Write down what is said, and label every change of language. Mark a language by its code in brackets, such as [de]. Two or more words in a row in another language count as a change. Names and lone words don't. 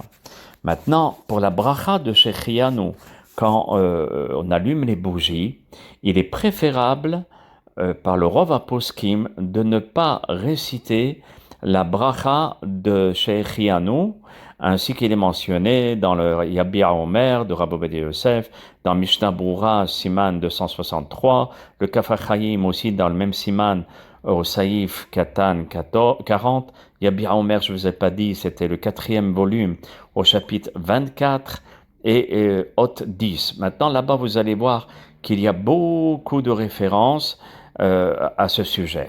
[fr] Maintenant, pour la bracha de Shechianu, quand on allume les bougies, il est préférable par le [he] רוב הפוסקים [fr] de ne pas réciter la bracha de Shechianu, ainsi qu'il est mentionné dans le Yabia Omer de Rabbi Ovadia Yosef, dans Mishnah Brura, Siman 263, le Kaf HaChaim aussi dans le même Siman, au [he] סעיף קטן [fr] 40, Yabia Omer, je ne vous ai pas dit, c'était le 4e volume, au chapitre 24 et Hot 10. Maintenant, là-bas, vous allez voir qu'il y a beaucoup de références à ce sujet.